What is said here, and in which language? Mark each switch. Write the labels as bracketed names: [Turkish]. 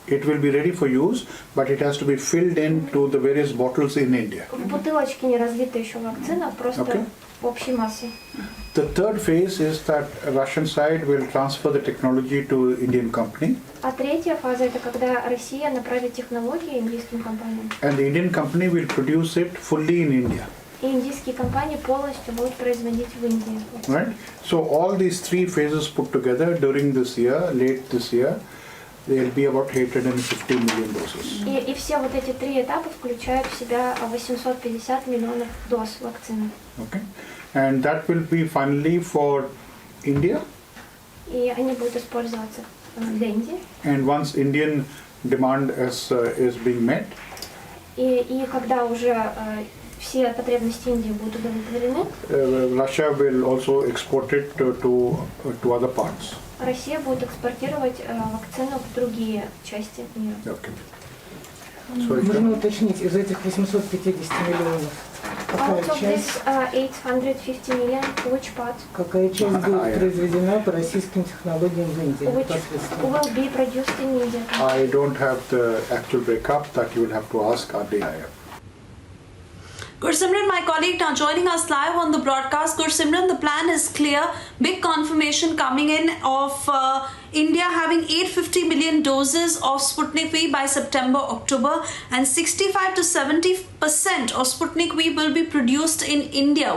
[English] It will be ready for use, but it has to be filled into the various bottles in India. [Russian] в бутылочке не разлита еще вакцина, просто в общей массе. [English] The third phase is that Russian side will transfer the technology to Indian company. [Russian] А третья фаза это когда Россия направит технологии индийским компаниям. [English] And the Indian company will produce it fully in India. [Russian] И индийские компании полностью будут производить в Индии. [English] Right? So all these 3 phases put together during this year, late this year, there will be about 850 million doses. [Russian] И все вот эти 3 этапа включают в себя 850 миллионов доз вакцины. [English] Okay? And that will be finally for India. [Russian] И они будут использоваться для Индии. [English] And once Indian demand is being met, [Russian] И когда уже все потребности Индии будут удовлетворены, [English] Russia will also export it to other parts. [Russian] Россия будет экспортировать вакцину в другие части мира. [English] Okay. [Russian] Можно уточнить, из этих 850 миллионов, какая [English] Out of [Russian] часть, [English] this 850 million, which part? [Russian] какая часть будет произведена по российским технологиям в Индии? [English] Which [Russian] непосредственно? [English] will be produced in India? I don't have the actual breakup that you will have to ask RDIF. Gursimran, my colleague, now joining us live on the broadcast. Gursimran, the plan is clear. Big confirmation coming in of India having 850 million doses of Sputnik-V by September, October, and 65 to 70% of Sputnik-V will be produced in India.